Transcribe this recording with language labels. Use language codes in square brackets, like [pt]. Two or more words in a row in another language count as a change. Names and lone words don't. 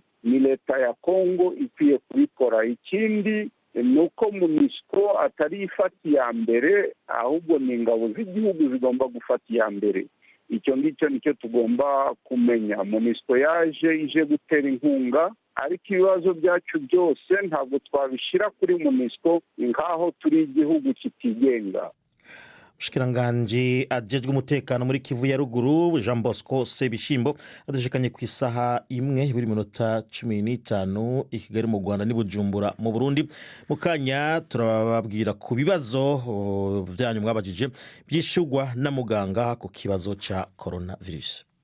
[rw] Ni leta ya Kongo ikwiye kubikora. Ikindi ni uko MONUSCO atari ifata iya mbere, ahubwo ni ingabo z'igihugu zigomba gufata iya mbere. Icyo ngicyo nicyo tugomba kumenya. MONUSCO ije gutera inkunga, ariko ibibazo byacu byose ntabwo twabishyira kuri MONUSCO nk'aho turi igihugu kitigenga. [rn] Mushikiranganji ajejwe umutekano muri Kivu ya ruguru Jean Bosco Sebishimbo adushikanye ku isaha 1:15 i Kigali mu Rwanda ni Bujumbura mu Burundi. Mukanya turababwira ku bibazo byanyu mwabajije byishugwa na muganga ku kibazo ca coronavirus.